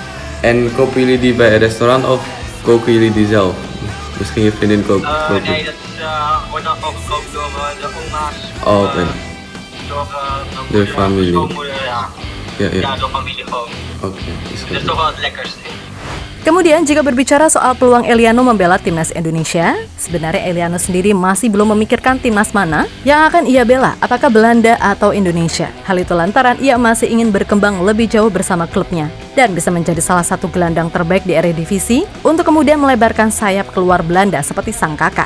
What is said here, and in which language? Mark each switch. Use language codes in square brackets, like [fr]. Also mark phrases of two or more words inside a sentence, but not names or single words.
[nl] En kopen jullie die bij een restaurant of koken jullie die zelf? Misschien je vriendin koken? Nee, dat wordt dan ook gekookt door de oma's. Oh, oké. Door familie. schoonmoeder, ja. Ja. Ja, door familie gewoon. Oké, is Dat is goed. toch wel het lekkerste. [id] Kemudian jika berbicara soal peluang Eliano membela timnas Indonesia, sebenarnya Eliano sendiri masih belum memikirkan timnas mana yang akan ia bela, apakah Belanda atau Indonesia. Hal itu lantaran ia masih ingin berkembang lebih jauh bersama klubnya dan bisa menjadi salah satu gelandang terbaik di Eredivisie untuk kemudian melebarkan sayap keluar Belanda seperti sang kakak.